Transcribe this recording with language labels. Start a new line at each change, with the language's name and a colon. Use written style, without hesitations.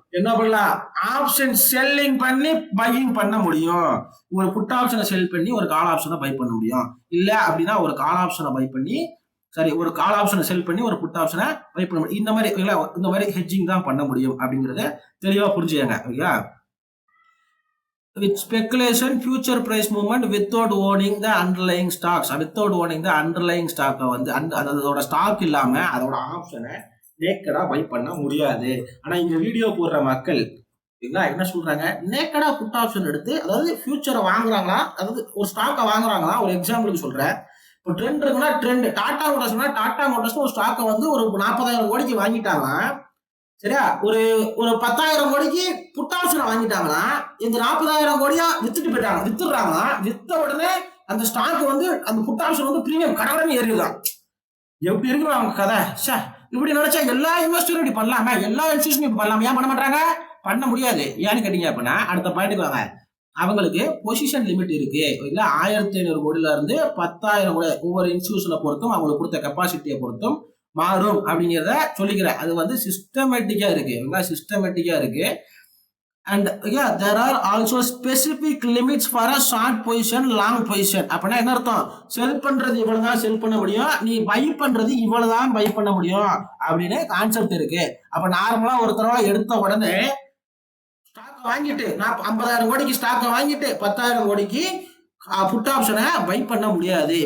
Tamil: என்ன பண்ணலாம், option selling பண்ணி பையிங் பண்ண முடியும். ஒரு புட் ஆப்ஷனை செல் பண்ணி ஒரு கால் ஆப்ஷனை பை பண்ண முடியும். இல்ல அப்படின்னா ஒரு கால் ஆப்ஷனை பை பண்ணி ஒரு கால் ஆப்ஷனை செல் பண்ணி ஒரு புட் ஆப்ஷனை பை பண்ண முடியும். இந்த மாதிரி ஹெட்ஜிங் தான் பண்ண முடியும் அப்படிங்கறத தெளிவா புரிஞ்சுக்கங்க.
English: okay, with speculation future price movement without owning the underlying stocks, without owning the underlying stock
Tamil: வந்து அதோட ஸ்டாக் இல்லாம அதோட ஆப்ஷனை நேக்கடா பை பண்ண முடியாது. ஆனா இங்க வீடியோ போடுற மக்கள் என்ன சொல்றாங்க, நேக்கடா புட் ஆப்ஷன் எடுத்து அதாவது ஃபியூச்சரை வாங்குறாங்களா, அதாவது ஒரு ஸ்டாக்கை வாங்குறாங்களா. ஒரு எக்ஸாம்பிளுக்கு சொல்றேன், இப்போ ட்ரெண்ட் இருக்குன்னா ட்ரெண்ட் டாடா மோட்டார்ஸ் ஒரு ஸ்டாக்கை வந்து ஒரு 40,000 கோடிக்கு வாங்கிட்டாங்க. சரியா, ஒரு 10,000 கோடிக்கு புட் ஆப்ஷனை வாங்கிட்டாங்கன்னா இந்த 40,000 கோடியா வித்துடுறாங்கன்னா வித்த உடனே அந்த ஸ்டாக் வந்து அந்த புட் ஆப்ஷன் வந்து பிரீமியம் கடவுளமே ஏறிடுதான். எப்படி இருக்கு அவங்க கதை. இப்படி நினைச்சா எல்லா இன்வெஸ்டரும் இப்படி பண்ணலாமா, எல்லா இன்ஸ்டியூஷனும் இப்படி பண்ணலாமா, ஏன் பண்ண மாட்டாங்க, பண்ண முடியாது. ஏன்னு கேட்டீங்க அப்படின்னா அடுத்த பாயிண்ட்டுக்கு வாங்க. அவங்களுக்கு பொசிஷன் லிமிட் இருக்கு. இல்ல 1,500 கோடியில இருந்து 10,000 கோடி ஒவ்வொரு இன்ஸ்டியூஷனை பொறுத்தும் அவங்களுக்கு கொடுத்த கெப்பாசிட்டியை பொறுத்தும் மாறும் அப்படிங்கிறத சொல்லிக்கிறேன். அது வந்து சிஸ்டமேட்டிக்கா இருக்கு.
English: And yeah, there are also specific limits for a short position, long position.
Tamil: அப்படின்னா என்ன அர்த்தம், செல் பண்றது இவ்வளவுதான் செல் பண்ண முடியும், நீ பை பண்றது இவ்வளவுதான் பை பண்ண முடியும் அப்படின்னு கான்செப்ட் இருக்கு. அப்ப நார்மலா ஒருத்தரோட எடுத்த உடனே ஸ்டாக் வாங்கிட்டு 50,000 கோடிக்கு ஸ்டாக்கை வாங்கிட்டு 10,000 கோடிக்கு புட் ஆப்ஷனை பை பண்ண முடியாது.